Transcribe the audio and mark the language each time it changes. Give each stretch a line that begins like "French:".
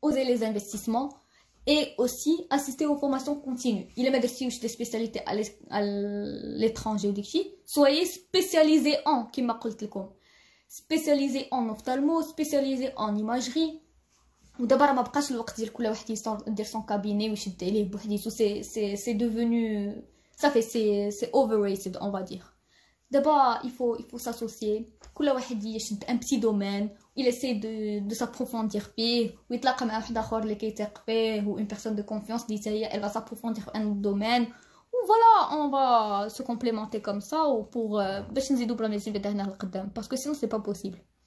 French: Osez les investissements et aussi assister aux formations continues. Il
Arabic: ما درتيوش
French: des spécialités à l'étranger وداكشي soyez spécialisé en
Arabic: كما قلت لكم
French: spécialisé en ophtalmo, spécialisé en imagerie.
Arabic: ودابا راه ما بقاش الوقت ديال كل واحد يدير
French: son cabinet
Arabic: ويشد عليه بوحديتو.
French: c'est devenu ça fait c'est overrated on va dire. دابا il faut s'associer.
Arabic: كل واحد يشد
French: un petit domaine il essaie de s'approfondir
Arabic: فيه ويتلاقى مع واحد اخر اللي كيثيق فيه
French: و une personne de confiance اللي هي elle va s'approfondir في un domaine ou voilà on va se complémenter comme ça ou pour
Arabic: باش نزيدو بلا ميديسين فيتيرينير لقدام
French: parce que sinon c'est pas possible.